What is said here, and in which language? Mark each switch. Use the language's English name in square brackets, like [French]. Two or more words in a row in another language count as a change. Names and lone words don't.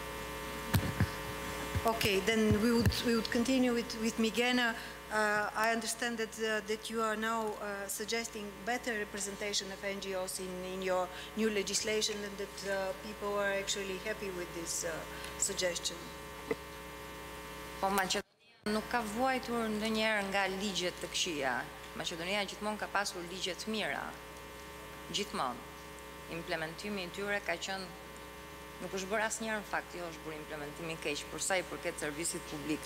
[English] Okay, then we would continue with Migena. I understand that you are now suggesting better representation of NGOs in your new legislation, and that people are actually happy with this suggestion. [Albanian] Po Maqedonia nuk ka vuajtur ndonjëherë nga ligjet të këqija. Maqedonia gjithmonë ka pasur ligje të mira. Gjithmonë. Implementimi I tyre ka qenë, nuk është bërë asnjëherë në fakt, jo është bërë implementimi keq për sa I përket servisit publik.